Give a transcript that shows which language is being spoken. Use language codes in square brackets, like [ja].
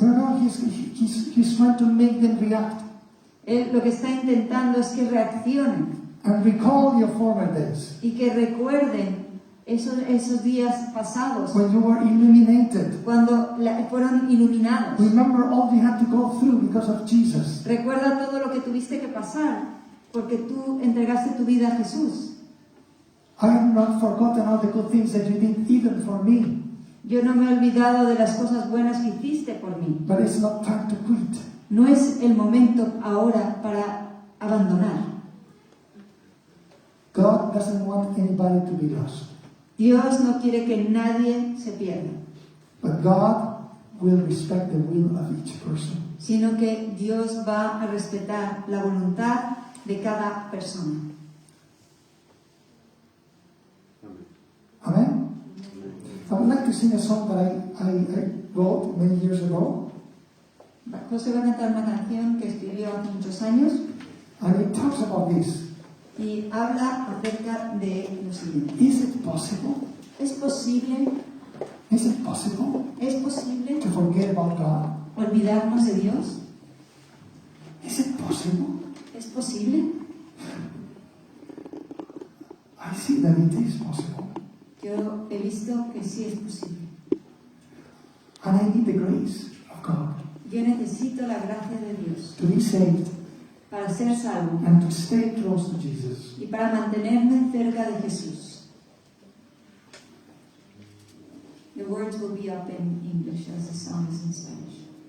[en] No, he's trying to make them react. [es] Él lo que está intentando es que reaccionen [en] And recall your former days. [es] y que recuerden esos días pasados, [en] When you were illuminated. [es] cuando fueron iluminados. [en] Remember all you had to go through because of Jesus. [es] Recuerda todo lo que tuviste que pasar porque tú entregaste tu vida a Jesús. [en] I have not forgotten all the good things that you did even for me. [es] Yo no me he olvidado de las cosas buenas que hiciste por mí. [en] But it's not time to quit. [es] No es el momento ahora para abandonar. [en] God doesn't want anybody to be lost. [es] Dios no quiere que nadie se pierda, [en] But God will respect the will of each person. [es] sino que Dios va a respetar la voluntad de cada persona. [en] Amen? I would like to sing a song that I wrote many years ago. [es] José va a cantar una canción que escribió hace muchos años [en] And it talks about this. [es] y habla acerca de lo siguiente. [en] Is it possible? [es] ¿Es posible? [en] Is it possible [es] ¿Es posible [en] to forget about God? [es] olvidarnos de Dios? [en] Is it possible? [es] ¿Es posible? [en] I see that it is possible. [es] Yo he visto que sí es posible. [en] And I need the grace of God [es] Yo necesito la gracia de Dios [en] to be saved [es] para ser salvo [en] and to stay close to Jesus. [es] y para mantenerme cerca de Jesús. [en] The words will be up in English as the song is in Spanish.